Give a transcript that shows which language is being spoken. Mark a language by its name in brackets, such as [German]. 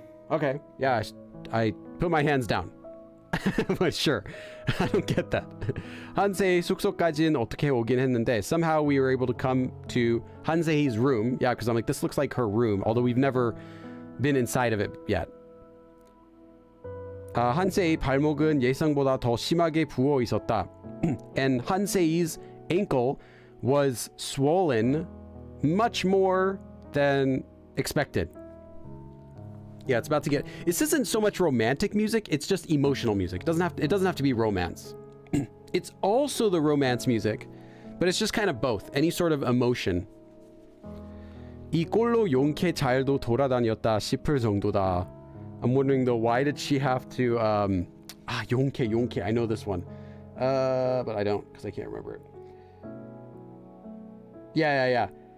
[English] Okay. Yeah, I put my hands down. But sure. I don't get that. [Korean] 한세희 숙소까지는 어떻게 오긴 했는데 [English] somehow we were able to come to 한세희's room. Yeah, because I'm like, this looks like her room, although we've never been inside of it yet. [Korean] 한세희 발목은 예상보다 더 심하게 부어 있었다. [English] And 한세희's ankle was swollen much more than expected. Yeah, it's about to get... This isn't so much romantic music, it's just emotional music. It doesn't have to be romance. It's also the romance music, but it's just kind of both. Any sort of emotion. [Korean] 이 꼴로 용케 잘도 돌아다녔다 싶을 정도다. [English] I'm wondering though, why did she have to... 용케. I know this one. But I don't, because I can't remember it. Yeah.